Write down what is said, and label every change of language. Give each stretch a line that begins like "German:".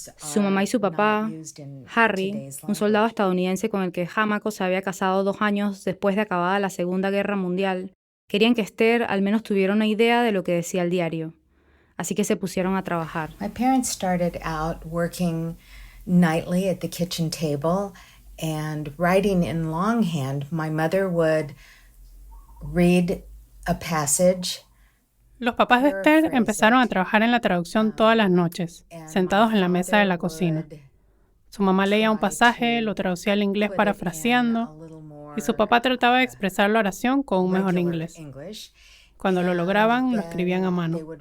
Spanish: Su mamá y su papá, Harry, un soldado estadounidense con el que Hamako se había casado 2 años después de acabada la Segunda Guerra Mundial, querían que Esther al menos tuviera una idea de lo que decía el diario. Así que se pusieron a trabajar.
English: My parents started out working nightly at the kitchen table and writing in longhand. My mother would read a passage.
Spanish: Los papás de Esther empezaron a trabajar en la traducción todas las noches, sentados en la mesa de la cocina. Su mamá leía un pasaje, lo traducía al inglés parafraseando, y su papá trataba de expresar la oración con un mejor inglés. Cuando lo lograban, lo escribían a mano.